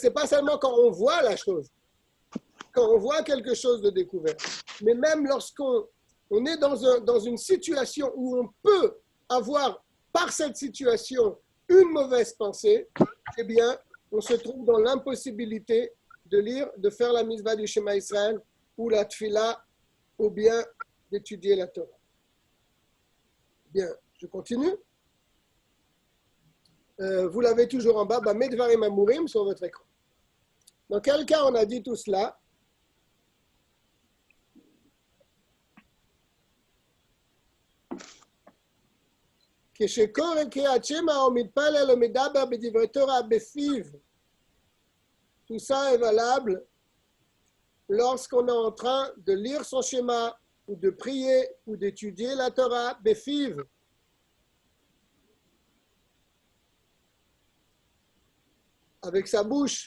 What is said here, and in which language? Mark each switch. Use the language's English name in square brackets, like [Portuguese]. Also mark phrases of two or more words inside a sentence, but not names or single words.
[French] c'est pas seulement quand on voit la chose, quand on voit quelque chose de découvert, mais même lorsqu'on on est dans une situation où on peut avoir, par cette situation, une mauvaise pensée, eh bien, on se trouve dans l'impossibilité de lire, de faire la mitzvah du [Hebrew] שמע ישראל [French] ou la tfila, ou bien d'étudier la Torah. Bien, je continue. Vous l'avez toujours en bas, [Hebrew] במה דברים אמורים [French] sur votre écran. Dans quel cas on a dit tout cela? [Hebrew] כשקורא קריאת שמע או מתפלל או מדבר בדברי תורה בפיו, [French] tout ça est valable lorsqu'on est en train de lire son schéma ou de prier ou d'étudier la Torah befiv. Avec sa bouche.